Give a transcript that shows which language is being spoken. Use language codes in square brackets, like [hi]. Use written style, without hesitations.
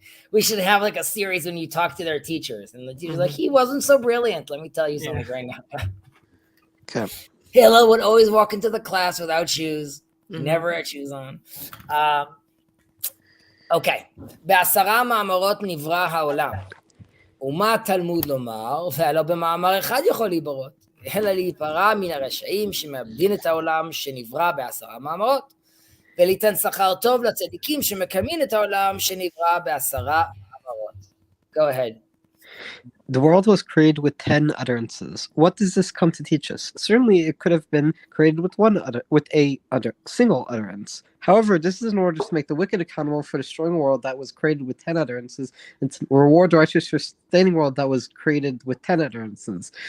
[en] We should have like a series when you talk to their teachers, and the teacher's like, he wasn't so brilliant. Let me tell you something right now. Okay. Hillel would always walk into the class without shoes. Never had shoes on. Okay. [he] בעשרה מאמרות נברא העולם. ומה תלמוד לומר, והלא במאמר אחד יכול להיברות, אלא להיפרע מן הרשעים שמאבדים את העולם שנברא בעשרה מאמרות, וליתן שכר טוב לצדיקים שמקיימים את העולם שנברא בעשרה מאמרות. [en] Go ahead. The world was created with 10 utterances. What does this come to teach us? Certainly, it could have been created with single utterance. However, this is in order to make the wicked accountable for destroying a world that was created with 10 utterances, and to reward the righteous for sustaining a world that was created with 10 utterances.